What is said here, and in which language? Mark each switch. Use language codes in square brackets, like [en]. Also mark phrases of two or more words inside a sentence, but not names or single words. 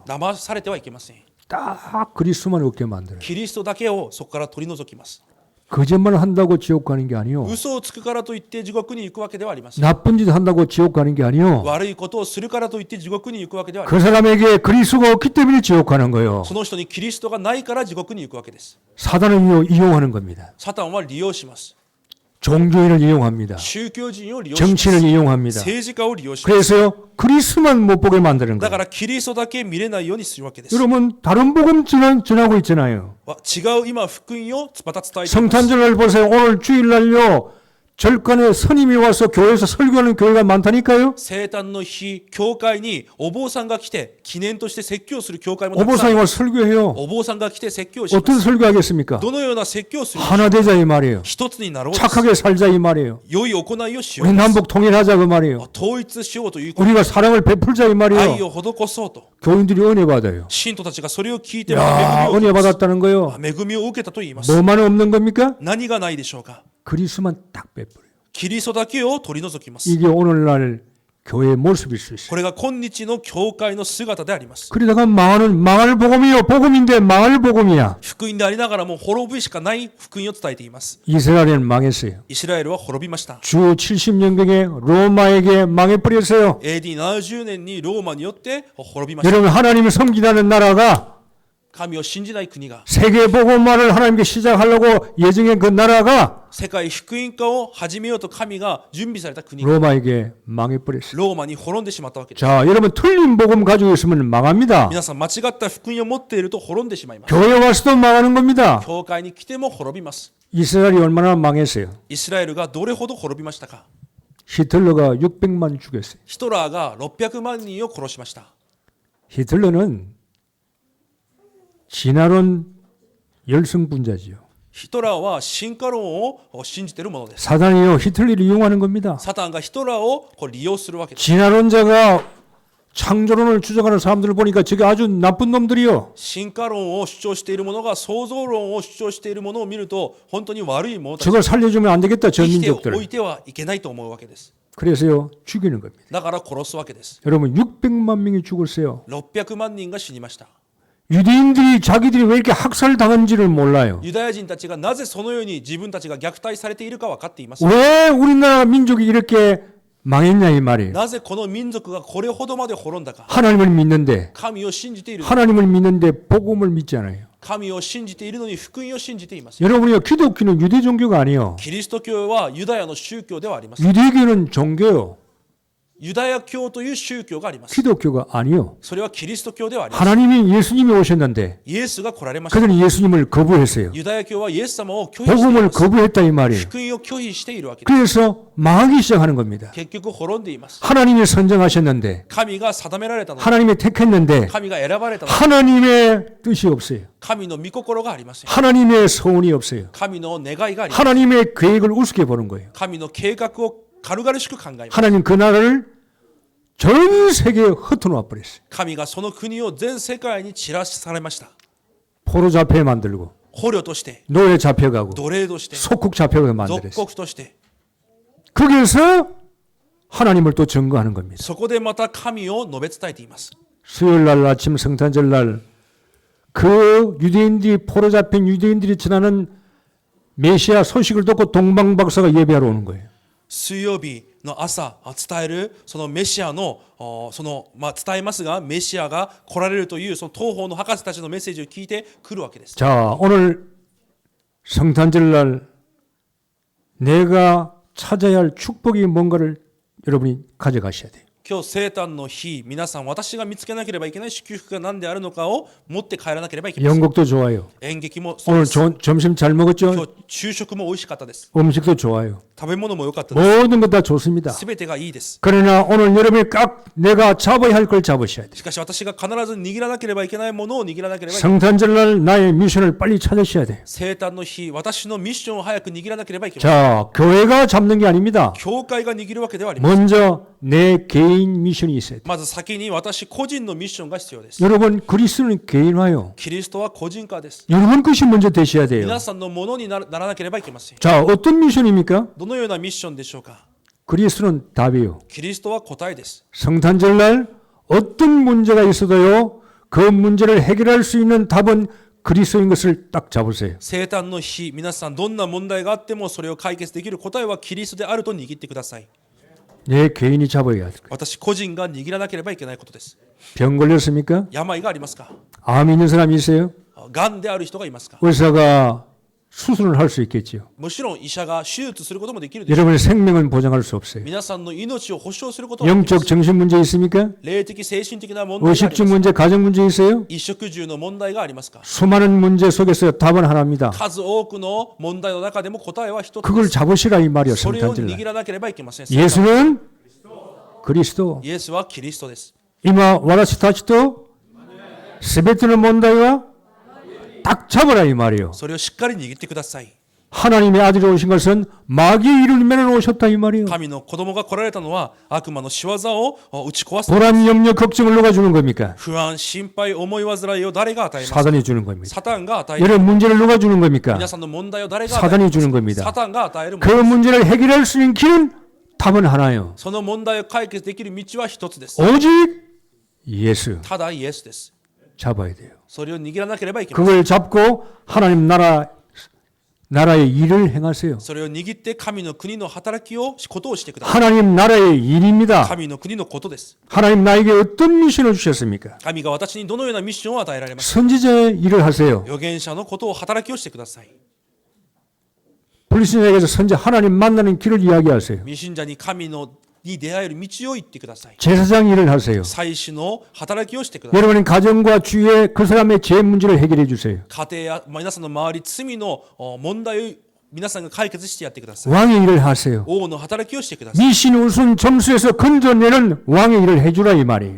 [ja] 騙されてはいけません。 [ko] 딱 그리스도만 없게 만들어요. [ja] キリストだけをそこから取り除きます。 [ko] 거짓말을 한다고 지옥 가는 게 아니요. [ja] 嘘をつくからといって地獄に行くわけではありません。 [ko] 나쁜 짓 한다고 지옥 가는 게 아니요. [ja] 悪いことをするからといって地獄に行くわけではあり [ko] 그 [ja] ません。 [ko] 사람에게 그리스도가 없기 때문에 지옥 가는 거예요. [ja] その人にキリストがないから地獄に行くわけです。 [ko] 사단은 이용하는 겁니다. [ja] サタンは利用します。 [ko] 종교인을 이용합니다. [ja] 宗教人を利用します。 [ko] 정치를 이용합니다. [ja] 政治家を利用します。 [ko] 그래서요, 그리스도만 못 보게 만드는 [ja] だか [ko] 거예요. [ja] らキリストだけ見れないようにするわけです。 [ko] 여러분 다른 복음 전하고 있잖아요. [ja] 違う今福音をまた伝えています。 [ko] 성탄절날 보세요. 오늘 주일날요. 절간에 스님이 와서 교회에서 설교하는 교회가 많다니까요. [ja] 生誕の日、教会にお坊さんが来て記念として説教する教会もたくさ [ko] 오보상이 [ja] ん。 [ko] 와서 설교해요. [ja] お坊さんが来て説教しま [ko] 어떤 [ja] す。 [ko] 설교하겠습니까? [ja] どのような説教をする？ [ko] 하나 되자 이 말이에요. [ja] 一つになろうです。 [ko] 착하게 살자 이 말이에요. [ja] 良い行いをしよう [ko] 우리 [ja] です。 [ko] 남북 통일하자 그 말이에요. [ja] 統一しようということ。 [ko] 우리가 사랑을 베풀자 이 [ja] 愛 [ko] 말이에요. [ja] を施そうと。 [ko] 교인들이 은혜 받아요. [ja] 信徒たちがそれを聞いて [ko] 야, [ja] 恵 [ko] 은혜 [ja] みを受けます。 [ko] 받았다는 거예요. [ja] 恵みを受けたと言います。 [ko] 뭐만 없는 겁니까? [ja] 何がないでしょうか？ [ko] 그리스도만 딱 베풀어요. [ja] キリストだけを取り除きます。 [ko] 이게 오늘날 교회의 모습일 수 있어요. [ja] これが今日の教会の姿であります。 [ko] 그러다가 망할 복음이요. 복음인데 망할 복음이야. [ja] 福音でありながらも滅ぶしかない福音を伝えています。 [ko] 이스라엘은 망했어요. [ja] イスラエルは滅びました。 [ko] 주 70년경에 로마에게 망해버렸어요. [ja] AD70 年にローマによって滅びました。 [ko] 여러분 하나님을 섬기다는 나라가 [ja] 神を信じない国が、 [ko] 세계 복음화를 하나님께 시작하려고 예정한 그 나라가 [ja] 世界福音化を始めようと神が準備された国が [ko] 로마에게 망해버렸어요. [ja] ローマに滅んでしまったわけです。 [ko] 자, 여러분 틀린 복음 가지고 있으면 망합니다. [ja] 皆さん間違った福音を持っていると滅んでしまいます。 [ko] 교회 와서도 망하는 겁니다. [ja] 教会に来ても滅びます。 [ko] 이스라엘이 얼마나 망했어요. [ja] イスラエルがどれほど滅びましたか。 [ko] 히틀러가 600만 죽였어요. [ja] ヒトラーが600万人を殺しました。 [ko] 히틀러는 진화론 열성분자지요. [ja] ヒトラーは進化論を信じているものです。 [ko] 사단이요 히틀러를 이용하는 겁니다. [ja] サタンがヒトラーを利用するわけです。 [ko] 진화론자가 창조론을 주장하는 사람들을 보니까 저게 아주 나쁜 놈들이요. [ja] 進化論を主張している者が創造論を主張しているものを見ると本当に悪い者たち、 [ko] 저걸 살려주면 안 되겠다 저 [ja] 生きておい [ko] 민족들을. [ja] てはいけないと思うわけです。 [ko] 그래서요 죽이는 겁니다. [ja] だから殺すわけです。 [ko] 여러분 600만 명이 죽었어요. [ja] 600 万人が死にました。 [ko] 유대인들이 자기들이 왜 이렇게 학살당한지를 몰라요. [ja] ユダヤ人たちがなぜそのように自分たちが虐待されているか分かっています。 [ko] 왜 우리나라 민족이 이렇게 망했냐 이 말이에요. [ja] なぜこの民族がこれほどまで滅んだか。 [ko] 하나님을 믿는데 [ja] 神を信じている。 [ko] 하나님을 믿는데 복음을 믿지 않아요. [ja] 神を信じているのに福音を信じています。 [ko] 여러분이요 기독교는 유대 종교가 아니에요. [ja] キリスト教はユダヤの宗教ではありません。 [ko] 유대교는 종교요. [ja] ユダヤ教という宗教があります。 [ko] 기독교가 아니요. [ja] それはキリスト教ではありません。 [ko] 하나님이 예수님이 오셨는데 [ja] イエスが来られました。 [ko] 그들은 예수님을 거부했어요. [ja] ユダヤ教はイエス様を拒否してい [ko] 복음을 [ja] ます。 [ko] 거부했다 이 말이에요. [ja] 福音を拒否しているわけです。 [ko] 그래서 망하기 시작하는 겁니다. [ja] 結局滅んでいます。 [ko] 하나님이 선정하셨는데 [ja] 神が定められたので、 [ko] 하나님이 택했는데 [ja] 神が選ばれたので、 [ko] 하나님의 뜻이 없어요. [ja] 神の御心がありません。 [ko] 하나님의 소원이 없어요. [ja] 神の願いがあります。 [ko] 하나님의 계획을 우습게 보는 거예요. [ja] 神の計画を軽々しく考えます。 [ko] 하나님 그 나라를 전 세계에 흩어놓아 버렸어요. [ja] 神がその国を全世界に散らされました。 [ko] 포로 잡혀 만들고 [ja] 捕虜として、 [ko] 노예 잡혀가고 [ja] 奴隷として、 [ko] 속국 잡혀가게 [ja] 属 [ko] 만들었어요. [ja] 国として、 [ko] 거기에서 하나님을 또 증거하는 겁니다. [ja] そこでまた神を述べ伝えています。 [ko] 수요일 날 아침 성탄절 날 그 유대인들이 포로 잡힌 유대인들이 전하는 메시아 소식을 듣고 동방박사가 예배하러 오는 거예요. [ja] 水曜日の朝伝えるそのメシアの伝えますがメシアが来られるというその東方の博士たちのメッセージを聞いて来るわけです。 [ko] 자, 오늘 성탄절날 내가 찾아야 할 축복이 뭔가를 여러분이 가져가셔야 돼요. [ja] 今日生誕の日、皆さん私が見つけなければいけない祝福が何であるのかを持って帰らなければいけません。 [ko] 연극도 좋아요. [ja] 演劇もそう [ko] 오늘 [ja] です。 [ko] 점심 잘 [ja] 今 [ko] 먹었죠? [ja] 日昼食も美味しかったです。 [ko] 음식도 좋아요. [ja] 食べ物も良かったです。 [ko] 모든 것 다 좋습니다. [ja] すべてがいいです。 [ko] 그러나 오늘 여러분이 꼭 내가 잡아야 할 걸 잡으셔야 돼요. [ja] しかし私が必ず握らなければいけないものを握らなければいけない。 [ko] 성탄절날 나의 미션을 빨리 찾으셔야 돼요. [ja] 生誕の日、私のミッションを早く握らなければいけない。 [ko] 자, 교회가 잡는 게 아닙니다. [ja] 教会が握るわけではありません。 [ko] 먼저 내 개인 미션이 있어야 돼요. [ja] まず先に私個人のミッションが必要です。 [ko] 여러분, 그리스도는 개인화요. [ja] キリストは個人化です。 [ko] 여러분 것이 먼저 되셔야 돼요. [ja] 皆さんのものにならなければいけません。 [ko] 자, 어떤 미션입니까? [ja] どのようなミッションでしょうか。 [ko] 그리스도는 답이에요. [ja] キリストは答えです。 [ko] 성탄절날 어떤 문제가 있어도요, 그 문제를 해결할 수 있는 답은 그리스도인 것을 딱 잡으세요. [ja] 生誕の日、皆さんどんな問題があってもそれを解決できる答えはキリストであると握ってください。 [ko] 내 개인이 잡아야 돼요. [ja] 私個人が握らなければいけないことです。 [ko] 병 걸렸습니까? [ja] 病がありますか。 [ko] 암 있는 사람이 있어요? [ja] がんである人がいますか。 [ko] 의사가 수술을 할 수 있겠지요. [ja] もちろん医者が手術することもできるでしょう。 [ko] 여러분의 생명은 보장할 수 없어요. [ja] 皆さんの命を保証することはできま [ko] 영적 [ja] す。 [ko] 정신 문제 있습니까? [ja] 霊的精神的な問題があり [ko] 의식주 [ja] ます。 [ko] 문제, 가정 문제 있어요? [ja] 衣食住の問題がありますか。 [ko] 수많은 문제 속에서 답은 하나입니다. [ja] 数多くの問題の中でも答えは一つで [ko] 그걸 [ja] す。 [ko] 잡으시라 이 말이요. [ja] それを [ko] 성탄절날. [ja] 握らなければいけません。 [ko] 예수는 그리스도. [ja] イエスはキリストです。 이마 와라시 타치도 세베트는 뭔다이와 [ko] 딱 잡아라 이 말이요. [ja] それをしっかり握ってください。 [ko] 하나님의 아들이 오신 것은 마귀의 일을 매는 오셨다 이 말이요. [ja] 神の子供が来られたのは悪魔の仕業を打ち壊す。 [ko] 불안, 염려, 걱정을 누가 주는 겁니까? [ja] 不安、心配、思い煩いを誰が与えますか。 [ko] 사단이 주는 겁니다. [ja] サタンが与える。 [ko] 여러분 문제를 누가 주는 겁니까? [ja] 皆さんの問題を誰が与える。 [ko] 사단이 주는 겁니다. [ja] サタンが与えるも [ko] 그 [ja] の。 [ko] 문제를 해결할 수 있는 길은 답은 하나요. [ja] その問題を解決できる道は一つです。 [ko] 오직 예수 [ja] ただイエスです。 [ko] 잡아야 돼요. [ja] それを握らなければいけません。 [ko] 그걸 잡고 하나님 나라의 일을 행하세요. [ja] それを握って神の国の働きをことをしてください。 [ko] 하나님 나라의 일입니다. [ja] 神の国のことです。 [ko] 하나님 나에게 어떤 미션을 주셨습니까? [ja] 神が私にどのようなミッションを与えられました。 [ko] 선지자의 일을 하세요. [ja] 預言者のことを働きをしてください。 [ko] 불신자에게서 선지 하나님 만나는 길을 이야기하세요. [ja] 未信者に神のに出会える道を言ってください。 [ko] 제사장 일을 하세요. [ja] 祭司の働きをしてください。 [ko] 여러분은 가정과 주위에 그 사람의 죄 문제를 해결해 주세요. [ja] 家庭や皆さんの周り罪の問題を皆さんが解決してやってください。 [ko] 왕의 일을 하세요. [ja] 王の働きをしてください。 [ko] 미신 우순 점수에서 건져내는 왕의 일을 해주라 이 말이에요.